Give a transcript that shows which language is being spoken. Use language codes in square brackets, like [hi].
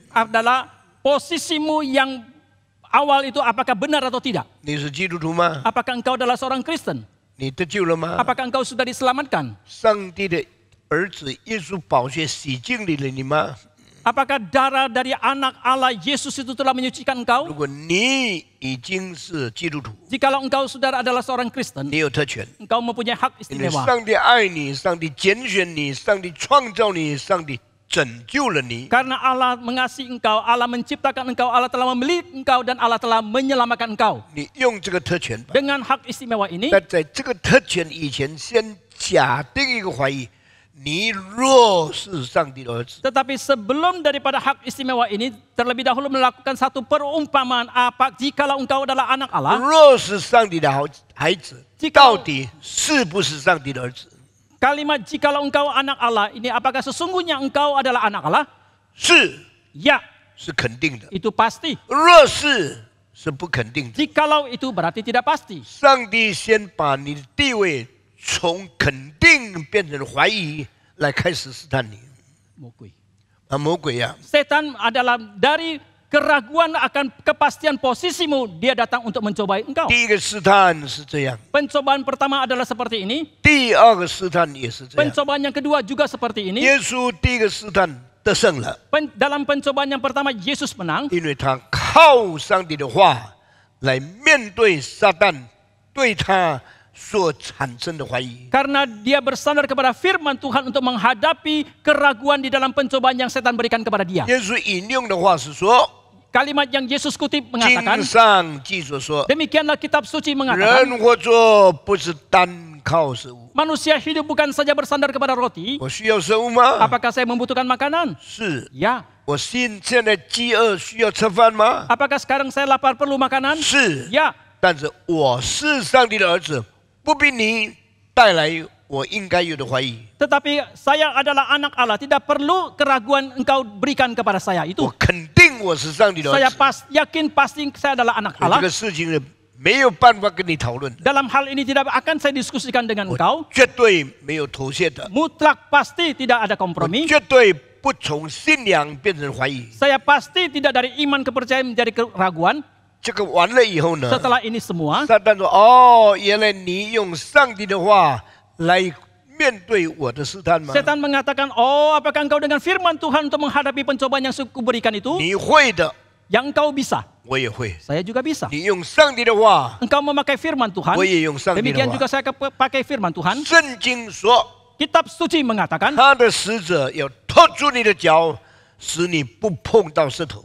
[id] adalah posisimu yang awal itu apakah benar atau tidak. [zh] 你是基督徒吗？ [id] Apakah engkau adalah seorang Kristen? [zh] 你得救了吗？ [id] Apakah engkau sudah diselamatkan? [zh] 上帝的儿子耶稣宝血洗净了你吗？ [id] Apakah darah dari anak Allah Yesus itu telah menyucikan [zh] 如 [id] engkau? [zh] 果你已经是基督徒， [id] Jikalau engkau saudara adalah seorang Kristen, [zh] 你有特权， [id] engkau mempunyai hak [zh] 因为 [id] istimewa. [zh] 上帝爱你，上帝拣选你，上帝创造你，上帝拯救了你。 [id] Karena Allah mengasihi engkau, Allah menciptakan engkau, Allah telah memilih engkau dan Allah telah menyelamatkan engkau. [zh] 你用这个特权吧。 [id] Dengan hak istimewa ini, [zh] 但在这个特权以前，先假定一个怀疑：你若是上帝的儿子， [id] tetapi sebelum daripada hak istimewa ini, terlebih dahulu melakukan satu perumpamaan apa jikalau engkau adalah anak Allah, [zh] 若是上帝的孩子， [id] Jikalau- [zh] 到底是不是上帝的儿子？ [id] kalimat jikalau engkau anak Allah ini apakah sesungguhnya engkau adalah anak Allah? [zh] 是， [id] Ya, [zh] 是肯定的； [id] itu pasti. [zh] 若是不肯定的。 [id] Jikalau itu berarti tidak pasti. [zh] 上帝先把你的地位从肯定变成怀疑，来开始试探你。 Mukui. 魔鬼呀、 [id] Setan adalah dari keraguan akan kepastian posisimu, dia datang untuk mencobai engkau. [zh] 第一个试探是这样， [id] Pencobaan pertama adalah seperti ini. [zh] 第二个试探也是这样。 [id] Pencobaan yang kedua juga seperti ini. [zh] 耶稣第一个试探得胜了， [id] Dalam pencobaan yang pertama, Yesus menang. [zh] 因为他靠上帝的话来面对撒旦对他所产生的怀疑。 [id] Karena dia bersandar kepada firman Tuhan untuk menghadapi keraguan di dalam pencobaan yang setan berikan kepada dia. [zh] 耶稣引用的话是说， [id] Kalimat yang Yesus kutip [zh] 经 [id] mengatakan, [zh] 上记着说， [id] demikianlah kitab suci mengatakan, [zh] 人活着不是单靠食物。 [id] manusia hidup bukan saja bersandar kepada roti. [zh] 我需要食物吗？ [id] Apakah saya membutuhkan makanan? [zh] 是。 [id] Ya. [zh] 我现在饥饿需要吃饭吗？ [id] Apakah sekarang saya lapar perlu makanan? [zh] 是。 [id] Ya. [zh] 但是我是上帝的儿子，不必你带来我应该有的怀疑。 [id] Tetapi saya adalah anak Allah, tidak perlu keraguan engkau berikan kepada saya [zh] 我 [id] itu. [zh] 肯定我是上帝的儿 [id] Saya [zh] 子。 [id] yakin pasti saya adalah anak [zh] 这 [id] Allah. [zh] 个事情没有办法跟你讨论的， [id] Dalam hal ini tidak akan saya diskusikan dengan [zh] 我 [id] engkau. [zh] 绝对没有妥协的， [id] Mutlak pasti tidak ada [zh] 我 [id] kompromi. [zh] 绝对不从信仰变成怀疑。 [id] Saya pasti tidak dari iman kepercayaan menjadi keraguan. [zh] 这个完了以后呢， [id] Setelah ini semua, [zh] 撒旦说：“哦，原来你用上帝的话来面对我的试探吗？ [id] setan mengatakan, oh apakah engkau dengan firman Tuhan untuk menghadapi pencobaan yang suku berikan itu? [zh] 你会的， [id] Yang engkau bisa, [zh] 我也会。 [id] saya juga bisa. [zh] 你用上帝的话， [id] Engkau memakai firman Tuhan, [zh] 我也用上帝的 [id] demikian [zh] 话。 [id] juga saya pakai firman Tuhan. [zh] 圣经说， [id] Kitab suci mengatakan, [zh] 他的使者要托住你的脚，使你不碰到石头。